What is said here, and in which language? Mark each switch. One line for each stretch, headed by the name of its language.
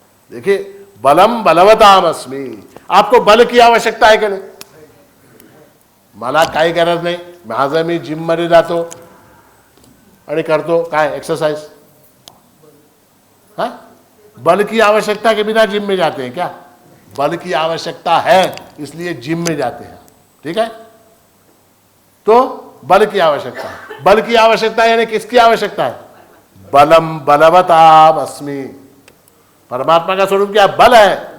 Hindi: देखिए
Sanskrit: बलम बलवताम अस्मि,
Hindi: आपको बल की आवश्यकता है कि नहीं?
Marathi: मला काही गरज नाही, माझं मी जिम मध्ये जातो आणि करतो काय एक्सरसाइज, हाँ?
Hindi: बल की आवश्यकता के बिना जिम में जाते हैं क्या? बल की आवश्यकता है इसलिए जिम में जाते हैं, ठीक है? तो बल की आवश्यकता है। बल की आवश्यकता यानी किसकी आवश्यकता है?
Sanskrit: बलम बलवताम अस्मि।
Hindi: परमात्मा का स्वरूप क्या? बल है।